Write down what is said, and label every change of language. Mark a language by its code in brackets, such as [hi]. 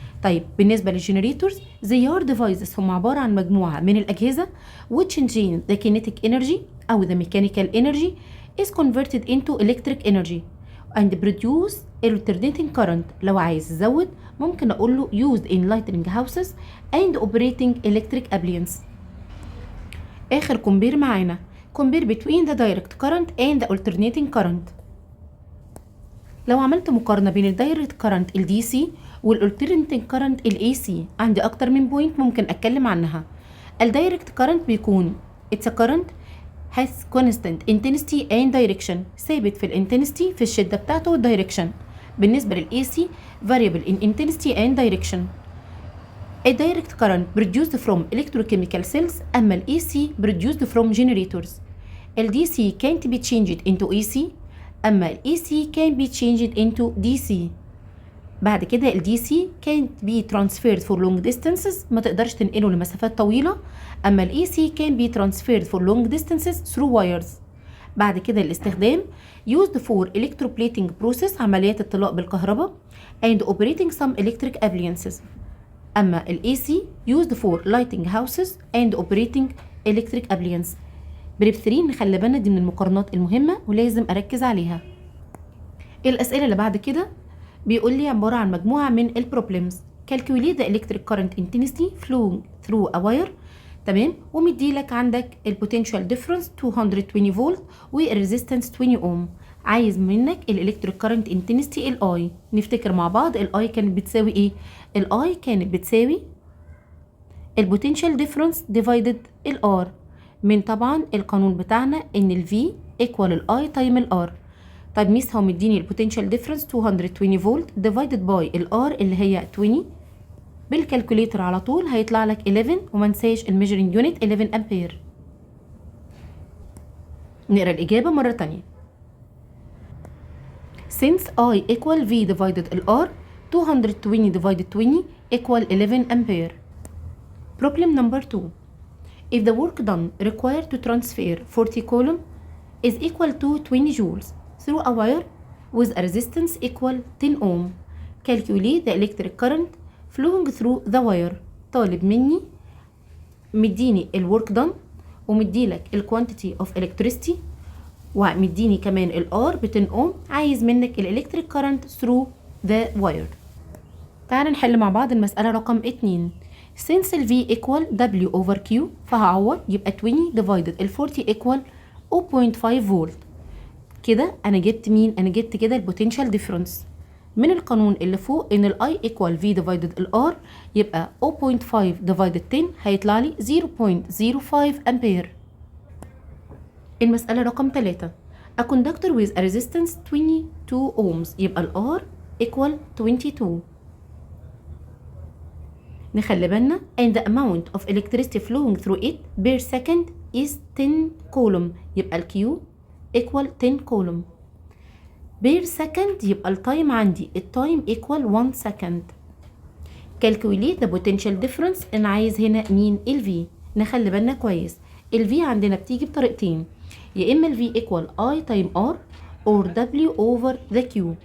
[ar] طيب بالنسبة للجنريتورز [en] they are devices [ar] هم عبارة عن مجموعة من الأجهزة [en] which change the kinetic energy أو the mechanical energy is converted into electric energy and produce alternating current. [ar] لو عايز تزود ممكن أقول له [en] used in lighting houses and operating electric appliances. [ar] آخر كومبير معانا [en] compare between the direct current and the alternating current. [ar] لو عملت مقارنة بين الدايركت كارنت ال DC والالترناتينج كارنت ال AC عندي أكتر من بوينت ممكن أتكلم عنها. الدايركت كارنت بيكون [en] it's a current has constant intensity and direction. [ar] ثابت في الانتنستي في الشدة بتاعته والدايركشن. بالنسبة لل AC [en] variable in intensity and direction. A direct current produced from electrochemical cells [ar] أما ال AC [en] produced from generators. ال DC can't be changed into AC [ar] أما ال AC [en] can be changed into DC. بعد كده ال DC can't be transferred for long distances [ar] ما تقدرش تنقله لمسافات طويلة أما ال AC [en] can be transferred for long distances through wires. بعد كده الاستخدام used for electroplating process [ar] عمليات الطلاء بالكهرباء [en] and operating some electric appliances. [ar] أما ال AC [en] used for lighting houses and operating electric appliances. [ar] بريب 3 نخلي بالنا دي من المقارنات المهمة ولازم أركز عليها. الأسئلة اللي بعد كده بيقول لي عبارة عن مجموعة من البروبلمز. [en] calculate the electric current intensity flowing through a wire. [ar] تمام، ومديلك عندك البوتنشال ديفرنس 220 فولت والريزيستنس 20 اوم. عايز منك الالكتريك كارنت انتنسيتي الاي. نفتكر مع بعض الاي كانت بتساوي ايه؟ الاي كانت بتساوي البوتنشال ديفرنس ديفايدد الار، من طبعا القانون بتاعنا ان الفي ايكوال الاي تايم الار. طيب ميس هو مديني البوتنشال ديفرنس 220 فولت ديفايدد باي الار اللي هي 20. بالكالكوليتر على طول هيطلع لك 11، وما نساش الميجرنج يونت 11 امبير. نقرا الاجابه مره تانية. [en] since I equal V divided R 220 divided 20 equal 11 ampere. Problem number 2. If the work done required to transfer 40 coulomb is equal to 20 joules through a wire with a resistance equal 10 ohm, calculate the electric current flowing through the wire. [ar] طالب مني مديني الورك done ومديلك الكوانتيتي اوف electricity ومديني كمان الار ب 10 اوم. عايز منك الالكتريك كارنت [en] through the wire. [ar] تعال نحل مع بعض المسألة رقم 2. [en] since ال V equal W over Q [ar] فهعوض يبقى [en] 20 divided ال 40 equal 0.5 volt. [ar] كده انا جبت مين؟ انا جبت كده البوتنشال ديفرنس من القانون اللي فوق ان ال I equal V divided ال R يبقى 0.5 divided 10 هيطلع لي 0.05 امبير. المسألة رقم 3. [en] A conductor with a resistance 22 ohms [ar] يبقى ال R [en] equal 22. [ar] نخلي بالنا [en] and the amount of electricity flowing through it per second is 10 coulomb [ar] يبقى ال Q [en] equal 10 coulomb per second. [ar] يبقى التايم عندي التايم equal 1 second. [en] calculate the potential difference. [ar] انا عايز هنا مين؟ [en] ال V. [ar] نخلي بالنا كويس ال V عندنا بتيجي بطريقتين، يا اما ال [en] V equal I time R or W over the Q.